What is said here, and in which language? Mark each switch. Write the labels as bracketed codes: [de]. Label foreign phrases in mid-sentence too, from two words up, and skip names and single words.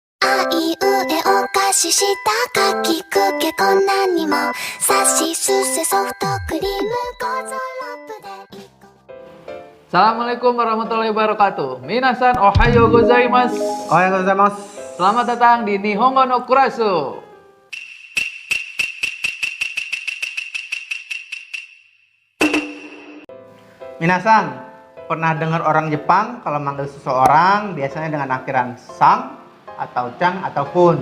[ja] あいうえお菓子したかきくけこんなにもさしすせソフトクリームゴーゾラップでいこう [ar] السلام عليكم ورحمة الله وبركاته. [ja] みなさん おはよう ございます. おはよう ございます. [id] Selamat datang di Nihongo no Kurasu. Minasan, pernah dengar orang Jepang kalau manggil seseorang biasanya dengan akhiran sang atau cang atau kun.